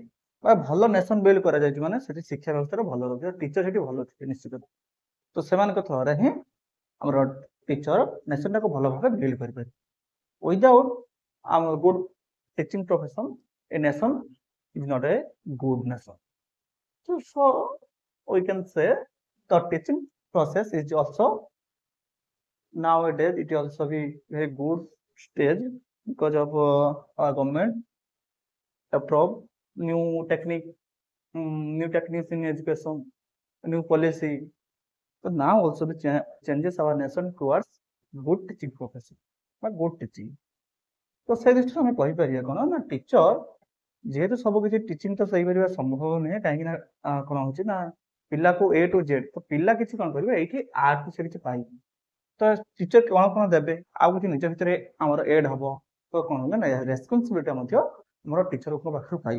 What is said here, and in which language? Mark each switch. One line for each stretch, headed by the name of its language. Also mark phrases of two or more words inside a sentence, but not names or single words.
Odia: ବା ଭଲ
English: nation build
Odia: କରାଯାଇଛି ମାନେ ସେଠି ଶିକ୍ଷା ବ୍ୟବସ୍ଥାରେ ଭଲ ରହୁଛି, ଟିଚର ସେଠି ଭଲ ଥିବେ ନିଶ୍ଚିତ। ତ ସେମାନଙ୍କ ଥ୍ରୋରେ ହିଁ ଆମର ଟିଚର ନେସନଟାକୁ ଭଲ ଭାବେ ବିଲ୍ଡ କରିପାରିବେ।
English: without ଆମର good teaching profession a nation is not a good nation। So we can say the teaching process is also nowadays it also be very good stage because of our government approve new technique, new techniques in education, new policy. So now also the changes our nation towards good teaching profession বা good teaching।
Odia: ତ ସେ ଦୃଷ୍ଟିରୁ ଆମେ କହିପାରିବା କଣ ନା ଟିଚର ଯେହେତୁ ସବୁ କିଛି ଟିଚିଂ ତ ସେଇପାରିବା ସମ୍ଭବ ନୁହେଁ, କାହିଁକି ନା କଣ ହଉଛି ନା ପିଲାକୁ
English: A to Z
Odia: ତ ପିଲା କିଛି କଣ କରିବେ ଏଇଠି ଆର୍ଟ ସେ କିଛି ପାଇବେ। ତ ଟିଚର କଣ କଣ ଦେବେ ଆଉ କିଛି ନିଜ ଭିତରେ ଆମର ଏଡ୍ ହବ ତ କଣ ହେଲା ନା ରେସ୍ପନ୍ସିବିଲିଟି ମଧ୍ୟ ଆମର ଟିଚରଙ୍କ ପାଖରୁ ପାଇବ।